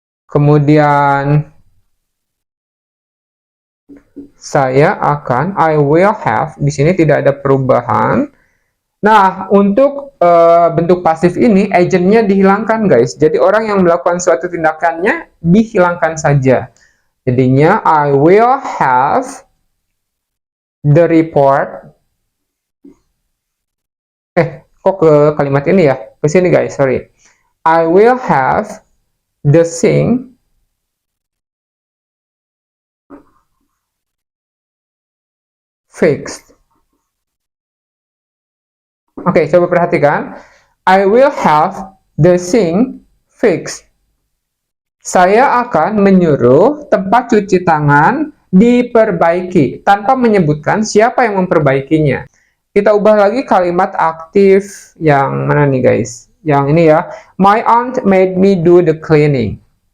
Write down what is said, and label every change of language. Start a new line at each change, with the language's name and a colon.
Indonesian: Kemudian saya akan,
English: I will have,
Indonesian: di sini tidak ada perubahan. Nah, untuk bentuk pasif ini, agentnya dihilangkan, guys. Jadi orang yang melakukan suatu tindakannya dihilangkan saja. Jadinya,
English: I will have the report.
Indonesian: Kok ke kalimat ini ya? Ke sini,
English: guys, sorry. I will have the sink fixed.
Indonesian: Oke, coba perhatikan.
English: I will have the sink fixed.
Indonesian: Saya akan menyuruh tempat cuci tangan diperbaiki tanpa menyebutkan siapa yang memperbaikinya. Kita ubah lagi kalimat aktif yang mana nih guys? Yang ini ya.
English: My aunt made me do the cleaning.